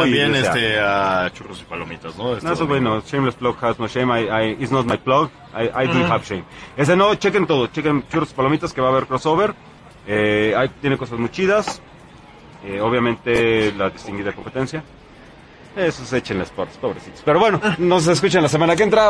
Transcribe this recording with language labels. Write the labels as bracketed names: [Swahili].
[Spanish] Y también y a Churros y Palomitas, ¿no? Esto no, eso bueno, [English] Shameless Plug has no shame, it's not my plug, I do have shame. [Spanish] Ese no, chequen todo, chequen Churros y Palomitas, que va a haber crossover, tiene cosas muy chidas, obviamente la distinguida competencia. Eso se echen las puertas, pobrecitos. Pero bueno, nos escuchan la semana que entra.